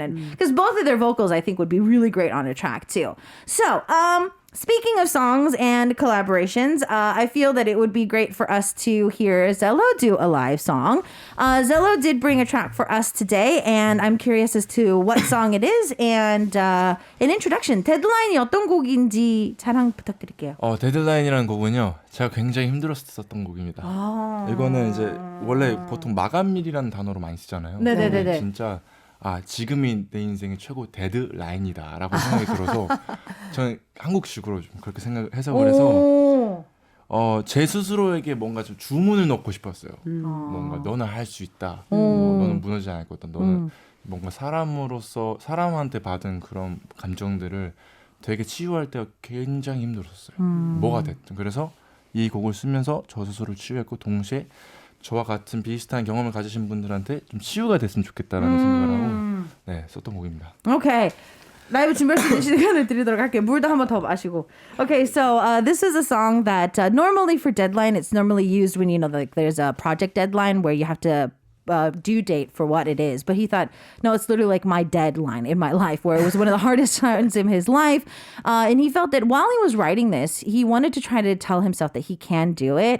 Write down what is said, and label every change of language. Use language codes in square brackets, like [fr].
[en] And because both of their vocals, I think, would be really great on a track too. So, speaking of songs and collaborations, I feel that it would be great for us to hear ZELO do a live song. ZELO did bring a track for us today, and I'm curious as to what song it is and an introduction. [ko] 데드라인이 어떤 곡인지 자랑 부탁드릴게요. 데드라인이라는 곡은요, 제가 굉장히 힘들었었던 곡입니다. 이거는 이제 원래 보통 마감일이라는 단어로 많이 쓰잖아요. 네네네. 진짜 지금이 내 인생의 최고 데드라인이다라고 생각이 들어서 저는 한국식으로 좀 그렇게 생각해서 그래서 제 스스로에게 뭔가 좀 주문을 넣고 싶었어요. 뭔가 너는 할 수 있다. 너는 무너지지 않을 거다. 너는 뭔가 사람으로서 사람한테 받은 그런 감정들을 되게 치유할 때가 굉장히 힘들었어요. 뭐가 됐든. 그래서 이 곡을 쓰면서 저 스스로를 치유했고 동시에 저와 같은 비슷한 경험을 가지신 분들한테 좀 치유가 됐으면 좋겠다라는 생각을 하고 썼던 곡입니다. [en] Okay. [ko] 라이브 준비할 수 있는 시간을 드리도록 할게요. 물도 한 번 더 마시고. [en] Okay, so this is a song that normally for deadline, it's normally used when, like there's a project deadline where you have to due date for what it is. But he thought, no, it's literally like my deadline in my life, where it was one of the hardest times in his life. And he felt that while he was writing this, he wanted to try to tell himself that he can do it.